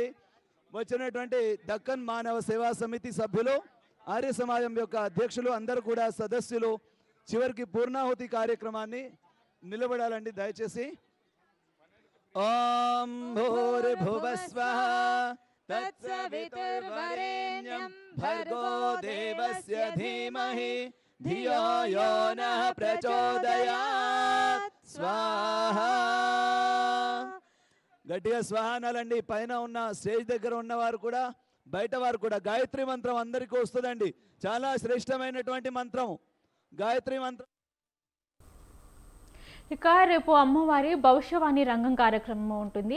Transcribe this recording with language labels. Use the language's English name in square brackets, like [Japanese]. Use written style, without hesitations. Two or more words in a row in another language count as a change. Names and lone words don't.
[Telugu] వచ్చినటువంటి దక్కన్ మానవ సేవా సమితి సభ్యులు, ఆర్య సమాజం యొక్క అధ్యక్షులు అందరూ కూడా సదస్సులు చివరికి పూర్ణాహుతి కార్యక్రమాన్ని నిలబడాలండి దయచేసి. [Sanskrit] ॐ भूर्भुवस्वः तत्सवितुर्वरेण्यं भर्गो देवस्य धीमहि धियो यो नः प्रचोदयात् स्वाहा. [Telugu] గట్టిగా స్వాహా అనాలండి. పైన ఉన్న స్టేజ్ దగ్గర ఉన్నవారు కూడా బయట వారు కూడా గాయత్రి మంత్రం అందరికీ వస్తుందండి. చాలా శ్రేష్టమైనటువంటి మంత్రం గాయత్రి మంత్రం. ఇక రేపు అమ్మవారి భవిష్యవాణి రంగం కార్యక్రమం ఉంటుంది.